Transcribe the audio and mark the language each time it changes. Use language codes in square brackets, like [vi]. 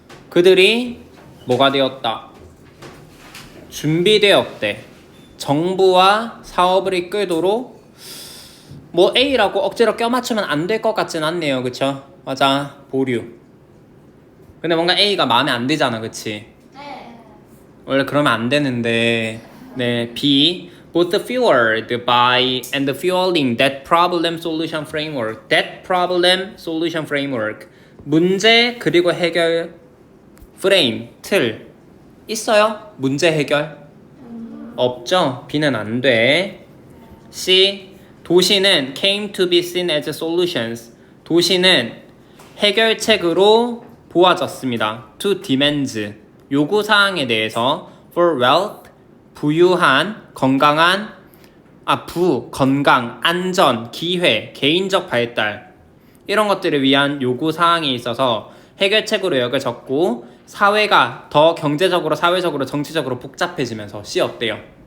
[ko] 그들이 뭐가 되었다? 준비되었대. 정부와 사업을 이끌도록 뭐 A라고 억지로 껴맞추면 안 될 것 같진 않네요. 그쵸? 맞아. 보류. 근데 뭔가 A가 마음에 안 들잖아. 그치? 네. 원래 그러면 안 되는데. 네. B. [en] Both fueled by and fueling that problem solution framework. That problem solution framework. [ko] 문제 그리고 해결 프레임, 틀. 있어요? 문제 해결? 없죠? B는 안 돼. C. [en] 도시는 came to be seen as solutions. [ko] 도시는 해결책으로 보아졌습니다. [en] To demands. [ko] 요구사항에 대해서 [en] for wealth. [ko] 부유한, 건강한, 건강, 안전, 기회, 개인적 발달. 이런 것들을 위한 요구사항에 있어서 해결책으로 여겨졌고 사회가 더 경제적으로, 사회적으로, 정치적으로 복잡해지면서 C 어때요?